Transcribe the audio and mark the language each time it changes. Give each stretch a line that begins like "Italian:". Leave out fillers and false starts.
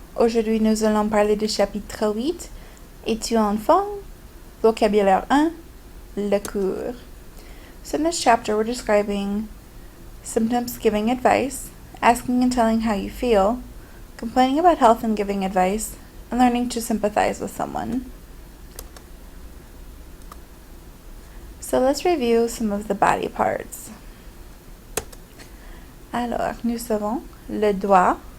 French: Aujourd'hui, nous allons parler du chapitre 8. Es-tu en forme? Vocabulaire 1. Le cours.
English: So in this chapter, we're describing symptoms, giving advice, asking and telling how you feel, complaining about health and giving advice, and learning to sympathize with someone. So let's review some of the body parts.
French: Alors, nous avons le doigt.